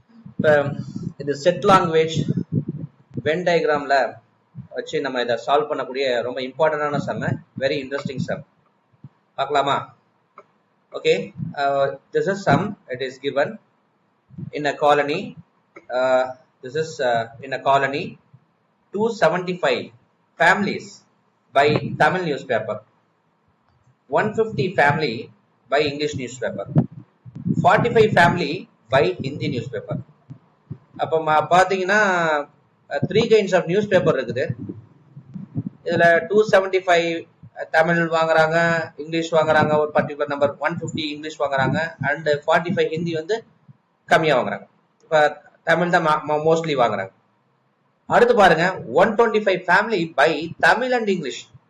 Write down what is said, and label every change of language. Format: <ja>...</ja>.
<ta>இப்போ இது set language when டயக்ராம்ல வச்சு நம்ம இதை சால்வ் பண்ணக்கூடிய ரொம்ப இம்பார்ட்டண்டான சம், வெரி இன்ட்ரெஸ்டிங் சம். பார்க்கலாமா?</ta> <en>Okay, this is sum. It is given in a colony. This is in a colony 275 families by Tamil newspaper, 150 family by English newspaper, 45 family by Hindi newspaper.</en> <ta>அப்போ பார்த்தீங்கன்னா</ta> <en>3 kinds of newspaper</en> <ta>இருக்குது. இதில் 275 தமிழ் வாங்குறாங்க, English வாங்குறாங்க, ஒரு particular number 150 English வாங்குறாங்க, and 45 Hindi வந்து கம்மியாக வாங்குறாங்க. இப்போ தமிழ் தான் மோஸ்ட்லி வாங்குறாங்க. அடுத்து பாருங்க 125 family by Tamil and English.</ta>